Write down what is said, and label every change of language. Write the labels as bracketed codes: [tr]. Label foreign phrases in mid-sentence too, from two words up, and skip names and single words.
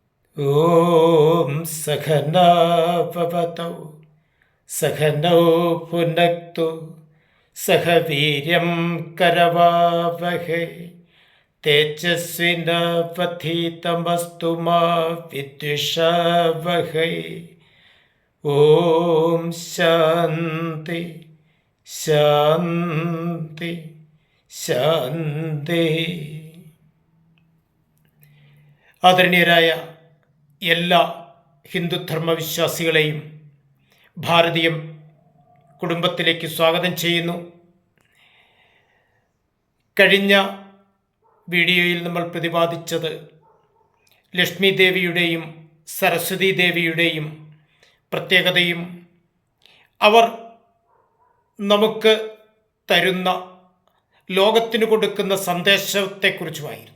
[sa] ॐ सहना भवतु सहनौ भुनक्तु सह वीर्यं करवावहै तेजस्विनावधीतमस्तु मा विद्विषावहै। ॐ शान्ति शान्ति ശാന്തി. [ml] ആദരണീയരായ എല്ലാ ഹിന്ദുധർമ്മവിശ്വാസികളെയും ഭാരതീയം കുടുംബത്തിലേക്ക് സ്വാഗതം ചെയ്യുന്നു. കഴിഞ്ഞ വീഡിയോയിൽ നമ്മൾ പ്രതിപാദിച്ചത് ലക്ഷ്മി ദേവിയുടെയും സരസ്വതി ദേവിയുടെയും പ്രത്യേകതയും അവർ നമുക്ക് തരുന്ന ലോകത്തിന് കൊടുക്കുന്ന സന്ദേശത്തെക്കുറിച്ചുമായിരുന്നു.